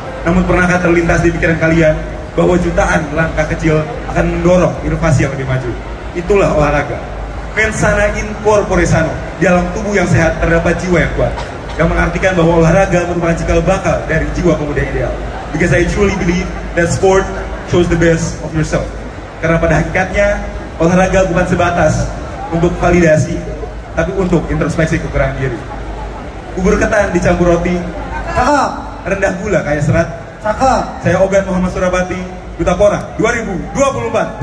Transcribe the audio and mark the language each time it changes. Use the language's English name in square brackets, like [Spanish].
[Indonesian] Namun pernahkah terlintas di pikiran kalian bahwa jutaan langkah kecil akan mendorong inovasi yang lebih maju? Itulah olahraga. [Latin] Mens sana in corpore sano, [Indonesian] di dalam tubuh yang sehat terdapat jiwa yang kuat, yang mengartikan bahwa olahraga merupakan cikal bakal dari jiwa pemuda ideal. [English] Because I truly believe that sport shows the best of yourself. [Indonesian] Karena pada hakikatnya olahraga bukan sebatas untuk validasi, tapi untuk introspeksi kekurangan diri. Bubur ketan dicampur roti, cakep. Rendah gula kayak serat, cakep. Saya Ogan Muhammad Surabati, Duta Pora 2024.